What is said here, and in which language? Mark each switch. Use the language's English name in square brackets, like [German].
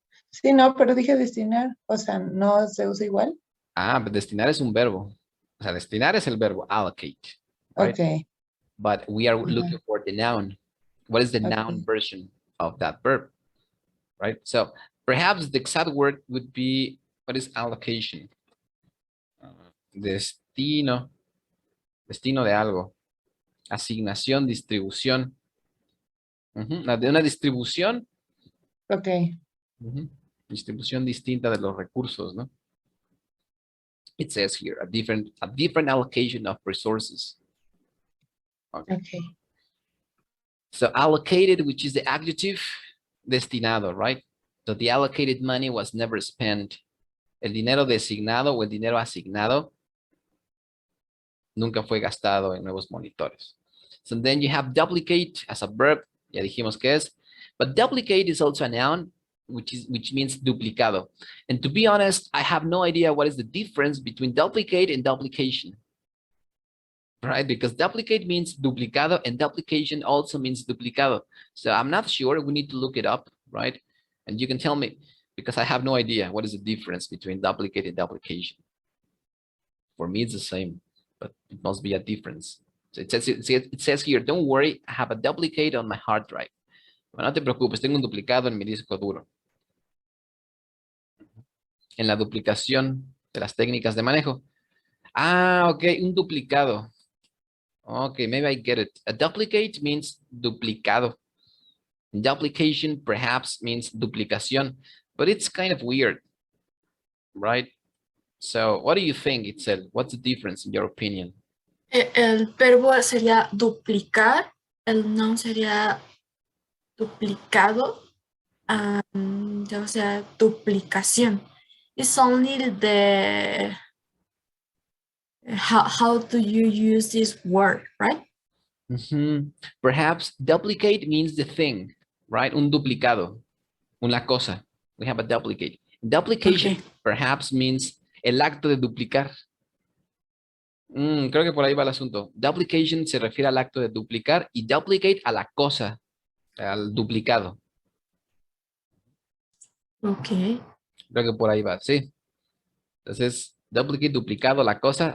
[Spanish] Sí, no, pero dije destinar, o sea, no se usa igual. Ah, pero destinar es un verbo. O sea, destinar es el verbo allocate, [English] right? Okay. But we are looking for the noun. What is the noun Okay. version of that verb, right? So perhaps the exact word would be, what is allocation? [Spanish] Destino, destino de algo. Asignación, distribución. De una distribución. [English] Okay. [Spanish] Distribución distinta de los recursos, ¿no? [English] It says here, a different allocation of resources. Okay. So allocated, which is the adjective, destinado, right? So the allocated money was never spent. [Spanish] El dinero designado o el dinero asignado nunca fue gastado en nuevos monitores. [English] So then you have duplicate as a verb, [Spanish] ya dijimos que es, [English] but duplicate is also a noun, which means duplicado. And to be honest, I have no idea what is the difference between duplicate and duplication. Right? Because duplicate means duplicado and duplication also means duplicado. So I'm not sure. We need to look it up, right? And you can tell me, because I have no idea what is the difference between duplicate and duplication. For me, it's the same, but it must be a difference. So it says here, don't worry, I have a duplicate on my hard drive. [Spanish] Bueno, no te preocupes, tengo un duplicado en mi disco duro. En la duplicación de las técnicas de manejo. Ah, ok, un duplicado. [English] Okay, maybe I get it. A duplicate means duplicado. Duplication perhaps means duplicación, but it's kind of weird, right? So what do you think, Itzel? What's the difference in your opinion? [Spanish] El verbo sería duplicar, el noun sería duplicado, o sea, duplicación. [English] It's only the how do you use this word, right? Perhaps duplicate means the thing, right? [Spanish] Un duplicado, una cosa. [English] We have a duplicate. Duplication perhaps means [Spanish] el acto de duplicar. Creo que por ahí va el asunto. Duplication se refiere al acto de duplicar y duplicate a la cosa, al duplicado. [English] Okay. [Spanish] Creo que por ahí va, sí. Entonces, duplicate, duplicado, la cosa.